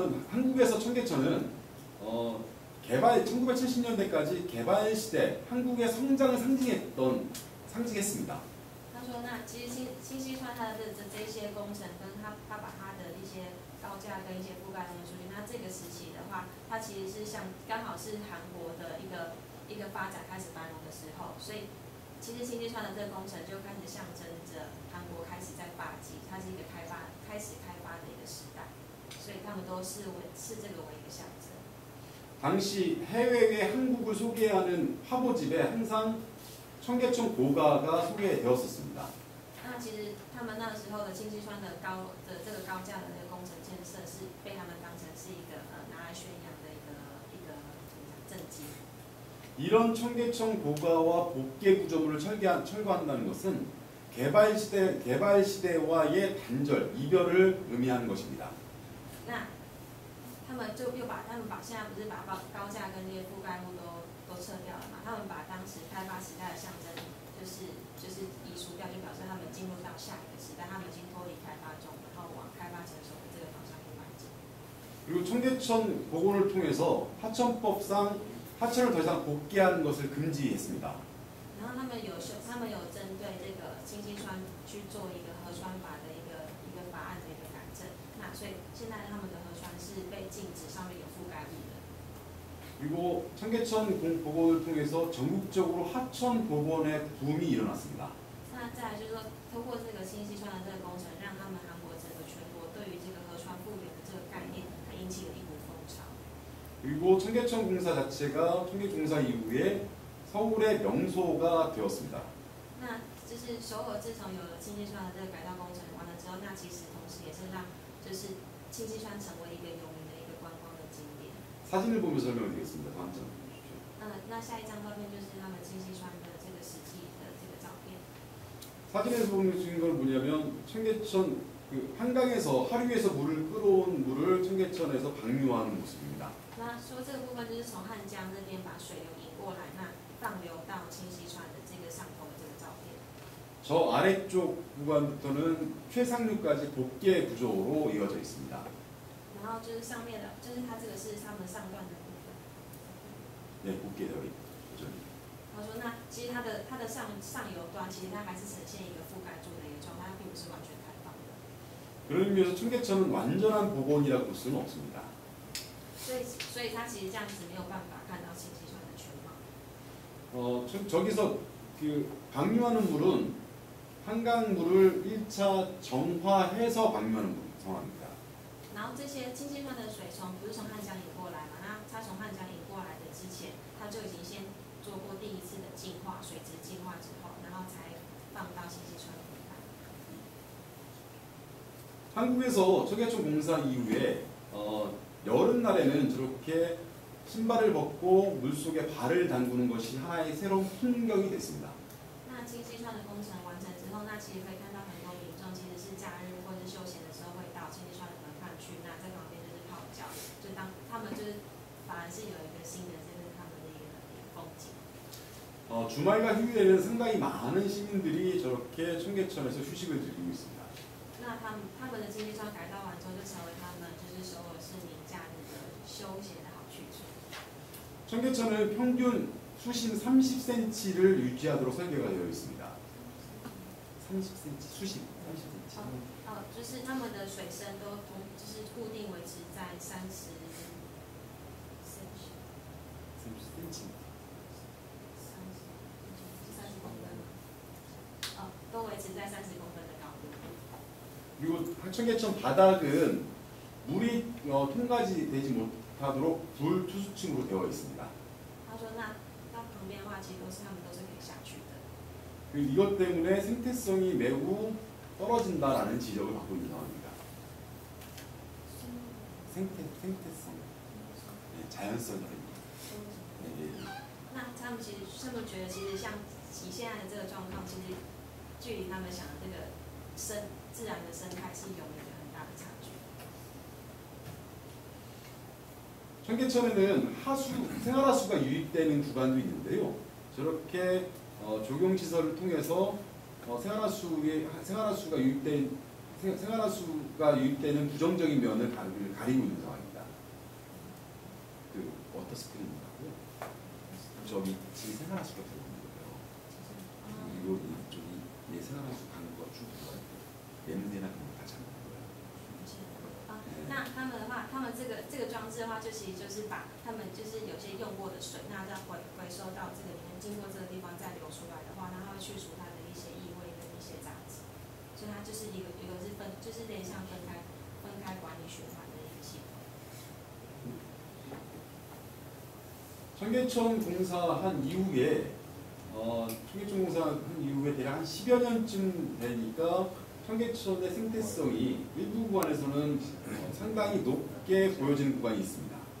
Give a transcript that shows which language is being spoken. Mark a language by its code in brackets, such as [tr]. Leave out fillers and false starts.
[ko] 한국에서 청계천은 개발 1970년대까지 개발 시대 한국의 성장을 상징했습니다. [zh] 他说，那其实清溪川它的这些工程，跟他把它的一些高架跟一些覆盖弄出去，那这个时期的话，它其实是刚好是韩国的一个发展开始繁荣的时候，所以其实清溪川的这个工程就开始象征着韩国开始在发迹，它是一个开始开发的一个时代，所以他们都视这个为一个象征。 [ko] 당시 해외의 한국을 소개하는 화보집에 항상 청계천 고가가 소개되었었습니다. [zh] 那其实他们那时候的清溪川的这个高架的那个工程建设是被他们当成是一个拿来宣扬的一个政绩。 [ko] 이런 청계천 고가와 복개 구조물을 철거한다는 것은 개발 시대와의 단절, 이별을 의미하는 것입니다. [zh] 那他们现在不是把高架跟这些覆盖物都撤掉了嘛？他们把当时开发时代的象征就是移除掉，就表示他们进入到下一个时代，他们已经脱离开发中，然后往开发成熟的这个方向去迈进。 [ko] 그리고 청계천 복원을 통해서 하천법상 하천을 더 이상 복개하는 것을 금지했습니다. [zh] 然后他们有针对这个清溪川去做一个河川法的一个法案的一个改正，那所以现在他们的河川是被禁止上面有覆盖物的。 [ko] 그리고 청계천 복원을 통해서 전국적으로 하천 복원의 붐이 일어났습니다. [zh] 那再来就是说，通过这个清溪川的这个工程，让他们韩国整个全国对于这个河川复原的这个概念，引起了一股风潮。 [ko] 그리고 청계천 공사 자체가 청계천 공사 이후에 서울의 명소가 되었습니다. [zh] 那就是首尔自从有了清溪川的这个改造工程完了之后，那其实同时也是让就是清溪川成为一个有名的一个观光的景点。 [ko] 사진을 보면서 설명드리겠습니다. 다음 장 보십시오. 那 [zh] 那下一张照片就是他们清溪川的这个实际的这个照片。 [ko] 사진에서 보여주는 건 뭐냐면 청계천 그 한강에서 하류에서 물을 끌어온 물을 청계천에서 방류하는 모습입니다. [zh] 那说这个部分就是从汉江那边把水流引过来，那放流到清溪川的这个上头的这个照片。 [ko] 저 아래쪽 구간부터는 최상류까지 복개 구조로 이어져 있습니다. [zh] 然后就是上面的，就是它这个是他们上段的部分。 [ko] 네, 복개되어 있죠. [zh] 他说，那其实它的上游端，其实它还是呈现一个覆盖住的一个状态，它并不是完全开放的。 [ko] 그런 의미에서 청계천은 완전한 복원이라고 볼 수는 없습니다. [zh] 所以它其实这样子没有办法看到清溪川的全貌。 [ko] 저기서 그 방류하는 물은 한강물을 1차 정화해서 방류하는 상황입니다. [zh] 然后这些清溪川的水不是从汉江引过来嘛？那它从汉江引过来的之前，它就已经先做过第一次的净化，水质净化之后，然后才放到清溪川里来。 [ko] 한국에서 청계천 공사 이후에 여름날에는 저렇게 신발을 벗고 물속에 발을 담그는 것이 하나의 새로운 풍경이 됐습니다. [zh] 那清溪川的工程完成之后，那其实可以看到很多民众其实是假日或是休闲的时候会到清溪川的河畔去，那在旁边就是泡脚，就当他们就是反而是有一个新的就是他们的一个风景。 [ko] 주말과 휴일에는 상당히 많은 시민들이 저렇게 청계천에서 휴식을 즐기고 있습니다. [zh] 那他们的清溪川改造完之后，就成为他们就是首尔市民假日的休闲的好去处。 [ko] 청계천은 평균 수심 30cm를 유지하도록 설계가 되어 있습니다. 30cm 수심 30cm. [zh] 就是他们的水深都就是固定维持在30 [ko] 30cm. [zh] 公分。都维持在30公分的高度。 [ko] 그리고 청계천 바닥은 물이 통과지 되지 못하도록 불투수층으로 되어 있습니다. [zh] 他说那旁边的话，其实他们都是可以下去的。 [ko] 그리고 이것 때문에 생태성이 매우 떨어진다라는 지적을 받고 있는 상황입니다. 생태성, 네, 자연성이랍니다. 네. [zh] 那他们其实他们觉得，其实像以现在的这个状况，其实距离他们想的这个自然的生态是有一个很大的差距。 [ko] 청계천에는 생활하수가 유입되는 구간도 있는데요. 저렇게 조경시설을 통해서 생활하수가 유입되는 부정적인 면을 가리고 있는 상황입니다. 그 워터 스크린이라고 저기 지금 생활하수가 들어오는 거예요. 이쪽이 생활하수 가는 거 쭉 들어와 있고 냄새나 그런 거 다 잡는 거예요. [zh] 那他们的话，他们这个装置的话，就其实就是把他们就是有些用过的水，那再回收到这个里面，经过这个地方再流出来的话，那它会去除它的一些异味跟一些杂质，所以它就是一个是就是有点像分开管理循环的一个系统。 [ko] 청계천 공사한 이후에 청계천 공사한 이후에 대략 한 10여 년쯤 되니까 청계천의 생태성이 일부 구간에서는 상당히 높게 보여지는 구간이 있습니다.